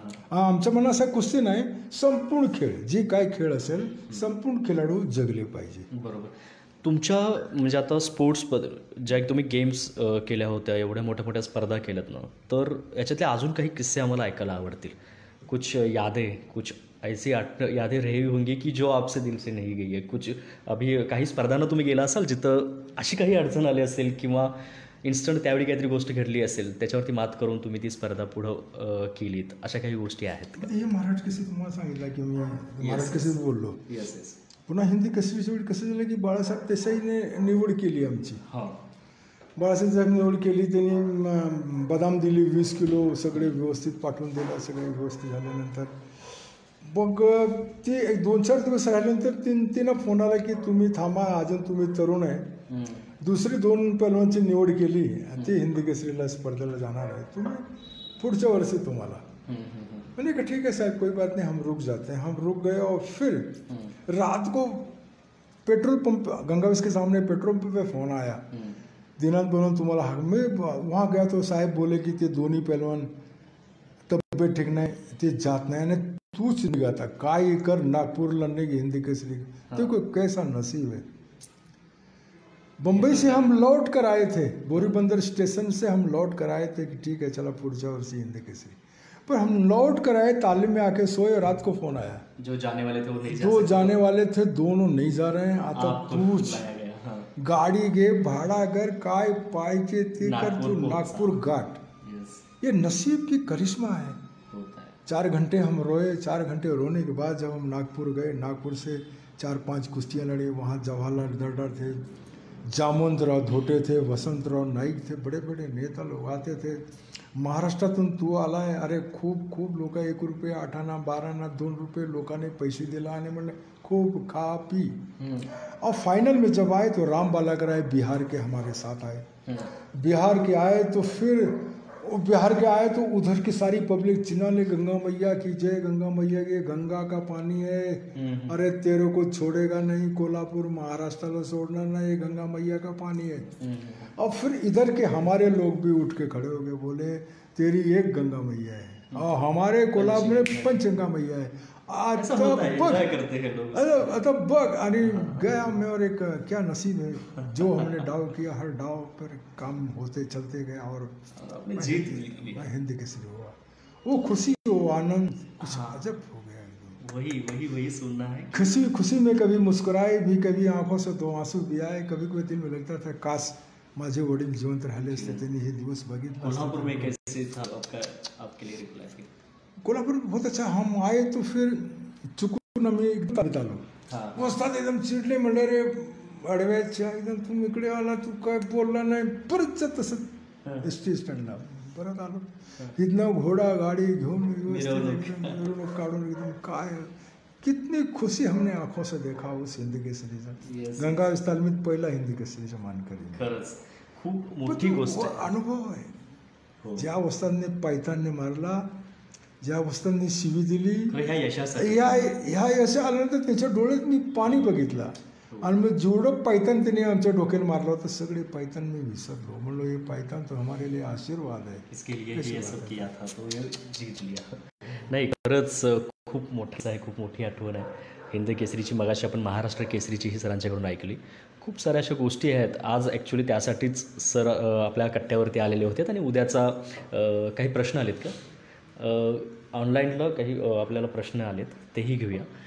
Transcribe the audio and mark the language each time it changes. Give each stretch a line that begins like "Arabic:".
Marathi: आमच्या मनात असा कुस्ती नाही, संपूर्ण खेळ जे काय खेळ असेल संपूर्ण खेळाडू जगले पाहिजे. बरोबर. तुमच्या म्हणजे आता स्पोर्ट्सबद्दल ज्या तुम्ही गेम्स केल्या होत्या, एवढ्या मोठ्या स्पर्धा केल्यात ना, तर याच्यातले अजून काही किस्से आम्हाला ऐकायला आवडतील.
Hindi: कुछ यादें, कुछ ऐसी यादें रही होंगी की जो आपसे दिल से नहीं गई है. कुछ अभी
Marathi: काही स्पर्धांना तुम्ही गेला असाल जिथं अशी काही अडचण आली असेल किंवा इन्स्टंट त्यावेळी काहीतरी गोष्ट घडली असेल, त्याच्यावरती मात करून तुम्ही ती स्पर्धा पुढं केलीत, अशा काही गोष्टी आहेत का? हे महाराज केसरी तुम्हाला सांगितलं की मी महाराज केसरी बोललो. पुन्हा हिंदी केसरीच्या वेळी कसं झालं की बाळासाहेब देसाईने निवड केली आमची. बाळासाहेब निवड केली, त्यांनी बदाम दिली 20 किलो, सगळे व्यवस्थित पाठवून दिलं. सगळे व्यवस्थित झाल्यानंतर मग ते 2-4 दिवस राहिल्यानंतर तिनं फोन आला की तुम्ही थांबा, अजून तुम्ही तरुण आहे, दुसरी 2 पैलवानची निवड केली, ती हिंदी केसरीला स्पर्धेला जाणार आहे, तुम्ही पुढच्या वर्षी तुम्हाला.
Hindi: मैंने कहा ठीक है साहब, कोई बात नहीं, हम रुक जाते हैं. हम रुक गए और फिर रात को पेट्रोल पंप गंगावेश के सामने पेट्रोल पंप पे फोन आया,
Marathi: दिनांक बनवून तुम्हाला.
Hindi: मैं वहाँ गया तो साहेब बोले की
Marathi: ते दोन्ही पैलवान तब्येत ठीक नाही, ते जात नाही आणि तूच निघाता काय कर,
Hindi: नागपुर लड़ने की हिंदी केसरी. देखो कैसा नसीब है. बम्बई से हम लौट कर आए थे, बोरीबंदर स्टेशन से हम लौट कर आए थे कि ठीक है
Marathi: चला पुढच्या वर्षी
Hindi: हिंदी केसरी. पर हम लौट कर आए, तालीम में आके सोए, रात को फोन आया, जो जाने वाले थे वो नहीं, दो जाने वाले थे दोनों नहीं जा रहे हैं.
Marathi: आता तूच गाडी घे, भाड़ा कर, काय पाहिजे ते कर, तू नागपुर घाट.
Hindi: ये नसीब की करिश्मा है. 4 घंटे हम रोए. 4 घंटे रोने के बाद जब हम नागपुर गए, नागपुर से 4-5 कुश्तियाँ लड़ी. वहाँ जवाहरलाल दर्डर थे, जामवंतराव धोटे थे, वसंतराव नाईक थे, बड़े बड़े नेता लोग आते थे.
Marathi: महाराष्ट्रातून तू आला आहे, अरे खूप लोक 1 रुपये 8 आना 12 आना 2 रुपये लोकांनी पैसे दिला आणि म्हणले खूब खा पी.
Hindi: और फाइनल में जब आए तो राम बालाकर आए, बिहार के हमारे साथ आए. बिहार के आए तो फिर वो बिहार के आए तो उधर की सारी पब्लिक चिल्लाने गंगा मैया की जय, गंगा मैया की, गंगा का पानी है, अरे तेरे को छोड़ेगा नहीं, कोल्हापुर महाराष्ट्र को छोड़ना नहीं, गंगा मैया का पानी है। अब फिर इधर के हमारे लोग भी उठ के खड़े हो गए, बोले तेरी एक गंगा मैया है और हमारे कोल्हापुर में पंचगंगा मैया है। ऐसा होता है, enjoy करते हैं लोग।
Marathi: आता बघ आणि
Hindi: गया मैं, और एक क्या नसीब है जो हमने डाव किया, हर डाव पर काम होते चलते गया और आपने जीत ली। मैं हिंद केसरी हुआ। वो खुशी, वो आनंद कुछ अजब हो गया एकदम। वही सुनना है। खुशी खुशी में कभी मुस्कुराए भी, कभी आंखों से दो आंसू भी आए, कभी कोई दिन में लगता था काश
Marathi: माझे वडील जिवंत राहिले असते, त्यांनी हे दिवस बघितले।
Hindi: कोल्हापुर में कैसे था आपके लिए रिप्लाई? कोल्हापुर बहुत अच्छा। हम आए तो फिर
Marathi: चुकून आम्ही एकदम आलो, वस्तात एकदम चिडले, म्हणले रे अडव्याच्या एकदम तुम्ही इकडे आला, तू काय बोलला नाही, परत तसं एस टी स्टँडला परत आलो। इथनं घोडा गाडी घेऊन मिरवणूक काढून एकदम काय
Hindi: कितनी खुशी हमने आंखों से देखा
Marathi: उस हिंद केसरीचा। गंगा विस्तालमित पहिला हिंद केसरीचा मानकरी। खरंच खूप मोठी गोष्ट आहे, अनुभव आहे। ज्या वस्तादने पायतानने मारला, ज्या वस्तांनी शिवी दिली, ह्या यश आल्यानंतर त्याच्या डोळ्यात मी पाणी बघितला आणि मग जेवढं पायतान त्याने आमच्या डोक्याला मारलं होतं सगळे पायतान मी विसरलो। म्हणलो
Hindi: ये पायतान तो हमारे लिए आशीर्वाद है, इसके लिए ये सब किया था तो ये जीत लिया।
Marathi: नाही खरंच खूप मोठं आहे, खूप मोठी आठवण आहे हिंद केसरीची। मगाशी आपण महाराष्ट्र केसरीची ही सरांच्याकडून ऐकली। खूप साऱ्या अशा गोष्टी आहेत, आज ॲक्च्युली त्यासाठीच सर आपल्या कट्ट्यावरती आलेले होते आणि उद्याचा काही प्रश्न आलेत का ऑनलाईनला, काही आपल्याला प्रश्न आलेत तेही घेऊया।